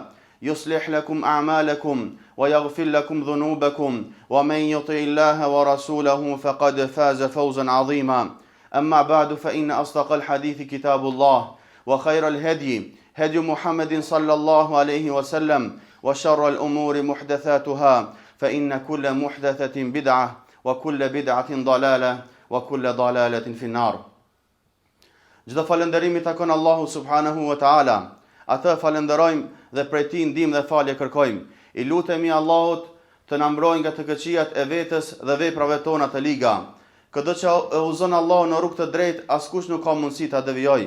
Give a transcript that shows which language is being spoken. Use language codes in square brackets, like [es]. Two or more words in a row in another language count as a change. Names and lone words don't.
[ar] يصلح لكم أعمالكم ويغفر لكم ذنوبكم ومن يطع الله ورسوله فقد فاز فوزا عظيما أما بعد فإن أصدق الحديث كتاب الله وخير الهدي هدي محمد صلى الله عليه وسلم وشر الأمور محدثاتها فإن كل محدثة بدعة وكل بدعة ضلالة وكل ضلالة في النار. [sq] Çdo falënderimi takon Allahu [ar] سبحانه وتعالى. [sq] Atë falenderojmë dhe prej tij ndihmë dhe falje kërkojmë. I lutemi Allahut të na mbrojë nga të këqijat e vetës dhe veprave tona të liga. Këdo që e uzon Allahu në rrugë të drejtë, askush nuk ka mundësi ta devijojë.